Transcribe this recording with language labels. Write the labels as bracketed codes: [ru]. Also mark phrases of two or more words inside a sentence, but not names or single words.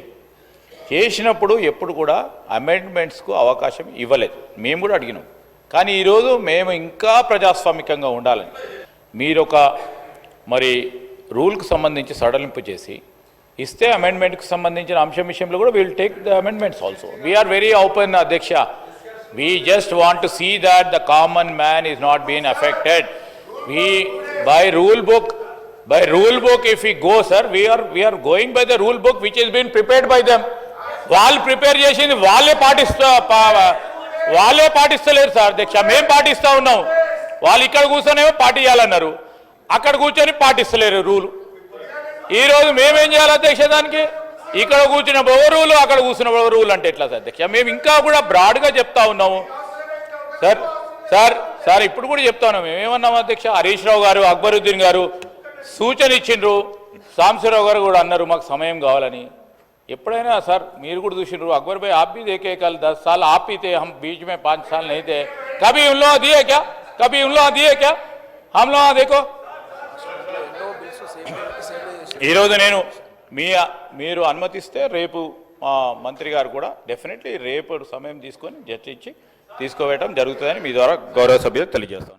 [te] చేసినప్పుడు ఎప్పుడు కూడా అమెండ్మెంట్స్కు అవకాశం ఇవ్వలేదు. మేము కూడా అడిగినాం. కానీ ఈరోజు మేము ఇంకా ప్రజాస్వామికంగా ఉండాలని మీరొక మరి రూల్కి సంబంధించి సడలింపు చేసి ఇస్తే అమెండ్మెంట్కి సంబంధించిన అంశం విషయంలో కూడా [en] will take the amendments also. We are very open అధ్యక్ష. We just want to see that the common man is not being affected. by rule book, if we go, sir, we are going by the rule book which has been prepared by them. [te] వాళ్ళు ప్రిపేర్ చేసింది వాళ్ళే పాటిస్తలేరు సార్ అధ్యక్ష. మేము పాటిస్తా ఉన్నాం. వాళ్ళు ఇక్కడ కూర్చొనేమో పార్టీ చేయాలన్నారు, అక్కడ కూర్చొని పాటిస్తలేరు రూలు. ఈరోజు మేమేం చేయాలి అధ్యక్ష? దానికి ఇక్కడ కూర్చున్న రూలు, అక్కడ కూర్చున్న రూలు అంటే ఎట్లా సార్ అధ్యక్ష? మేము ఇంకా కూడా బ్రాడ్గా చెప్తా ఉన్నాము సార్. సార్ సార్ ఇప్పుడు కూడా చెప్తా ఉన్నాం. మేమేమన్నాము అధ్యక్ష? హరీష్ రావు గారు, అక్బరుద్దీన్ గారు సూచన ఇచ్చిండ్రు, సాంబశివరావు గారు కూడా అన్నారు మాకు సమయం కావాలని. ఎప్పుడైనా సార్ మీరు కూడా చూసిండ్రు, [hi] अकबर भाई आप भी देखे कल 10 साल आप ही थे, हम बीच में 5 साल नहीं थे, कभी उन लोग दिए क्या? कभी उन लोग दिए क्या? हम लोग देखो [te] ఈరోజు నేను మీరు అనుమతిస్తే రేపు మంత్రి గారు కూడా డెఫినెట్లీ రేపు సమయం తీసుకొని చర్చించి తీసుకోవడం జరుగుతుందని మీ ద్వారా గౌరవ సభ్యులకు తెలియజేస్తాను.